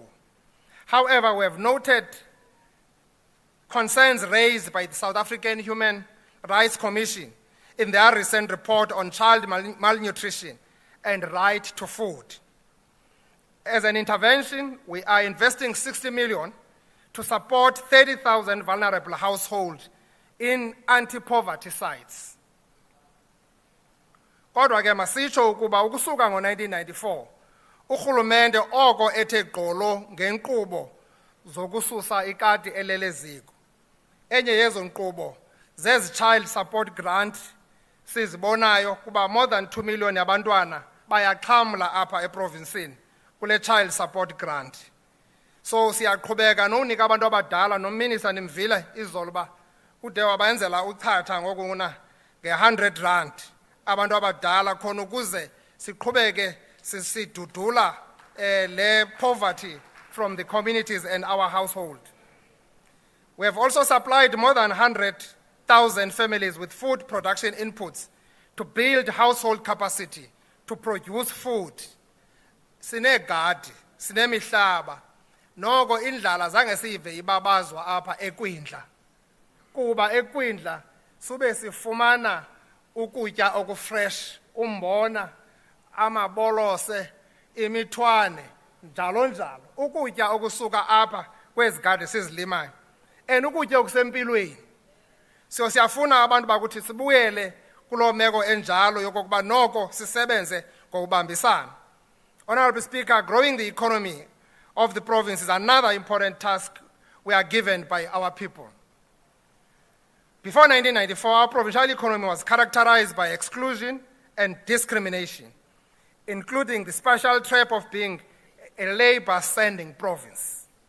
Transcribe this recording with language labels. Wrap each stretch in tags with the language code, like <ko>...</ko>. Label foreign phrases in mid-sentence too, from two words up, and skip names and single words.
<en>However, we have noted concerns raised by the South African Human Rights Commission in their recent report on child malnutrition and right to food. As an intervention, we are investing 60 million to support 30,000 vulnerable households in anti-poverty sites.</en> <xh>Kodwa ke masitsho ukuba ukusuka ngo-1994 urhulumente oko ethe gqolo ngenkqubo zokususa ikati eleleziko. Enye yezo nkqubo zezi</xh> <en>child support grant</en> <xh>sizibonayo kuba</xh> <en>more than 2 million</en> <xh>yabantwana bayaxhamla apha eprovinsini kule</xh> <en>child support grant.</en> <xh>So siyaqhubeka nokunika abantu abadala noMinister Nimvile izolo ba ude wabayenzela uchatha ngokuna nge-100 rand abantu abadala khona ukuze siqhubeke sisidudula le</xh> <en>poverty from the communities and our household. We have also supplied more than 100,000 families with food production inputs to build household capacity to produce food.</en> <xh>Sinegadi, sinemihlaba, noko indlala zange sive ibabazwa apha eKwindla. Kuba eKwindla sube sifumana ukutya okufresh, umbona, amabolose, imithwane, njalo njalo. Ukutya okusuka apha kwezigadi sizilimayo. And ukutya okusempilweni. So siyafuna abantu bakuthi sibuyele kulo meko enjalo yokokuba noko sisebenze ngokubambisana.</xh> <en>Honorable Speaker, growing the economy of the province is another important task we are given by our people. Before 1994, our provincial economy was characterized by exclusion and discrimination, including the special trap of being a labor-sending province.</en>